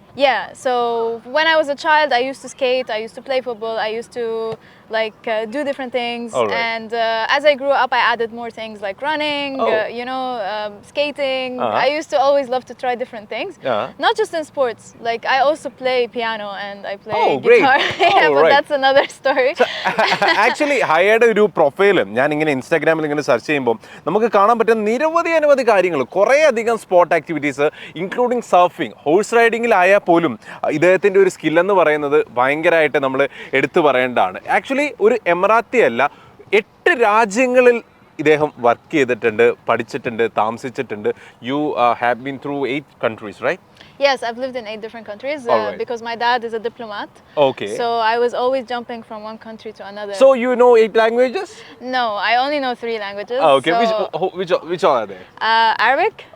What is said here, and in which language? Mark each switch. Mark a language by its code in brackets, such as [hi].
[en] Yeah, so when I was a child, I used to skate, I used to play football, I used to like do different things. And as I grew up, I added more things like running, skating. I used to always love to try different things. Not just in sports, like I also play piano and I play guitar. But that's another story. So, actually, [ml] ഹയയുടെ ഒരു പ്രൊഫൈലും ഞാൻ ഇങ്ങനെ ഇൻസ്റ്റാഗ്രാമിൽ ഇങ്ങനെ search ചെയ്യുമ്പോൾ നമുക്ക് കാണാൻ പറ്റുന്ന നിരവധി കാര്യങ്ങൾ, കുറേ അധികം sport activities, including surfing, horse റൈഡിങ്ങിലായാൽ പോലും ഇദ്ദേഹത്തിൻ്റെ ഒരു സ്കില്ലെന്ന് പറയുന്നത് ഭയങ്കരമായിട്ട് നമ്മൾ എടുത്തു പറയേണ്ടതാണ്. ആക്ച്വലി ഒരു എമിറാത്തി അല്ല, 8 രാജ്യങ്ങളിൽ ഇദ്ദേഹം വർക്ക് ചെയ്തിട്ടുണ്ട്, പഠിച്ചിട്ടുണ്ട്, താമസിച്ചിട്ടുണ്ട്. [en] You have been through 8 countries, right? Yes, I've lived in 8 different countries because my dad is a diplomat. Okay. So I was always jumping from one country to another. So you know 8 languages? No, I only know 3 languages. Okay, so which all are there? Arabic.